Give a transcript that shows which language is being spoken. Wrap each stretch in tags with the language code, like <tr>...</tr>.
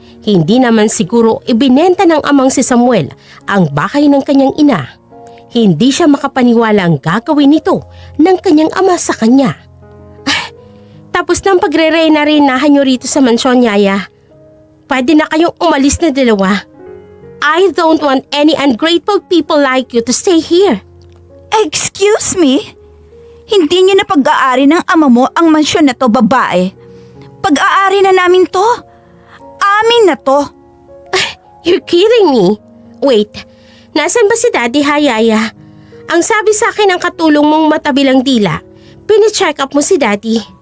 <tl>Hindi naman siguro ibinenta ng amang si Samuel ang bahay ng kanyang ina. Hindi siya makapaniwala ang gagawin nito ng kanyang ama sa kanya. Tapos ng pagre-reyna-reynahan nyo rito sa mansyon, Yaya. Pwede na kayong umalis na dalawa.</tl> <en>I don't want any ungrateful people like you to stay here. Excuse me?</en> <tl>Hindi niyo na pag-aari ng ama mo ang mansyon na to, babae. Pag-aari na namin to. Amin na to.</tl> <en>You're kidding me. Wait,</en> <tl>nasan ba si Daddy, ha, Yaya? Ang sabi sa akin ng katulong mong matabilang dila, pine-check up mo si Daddy.</tl>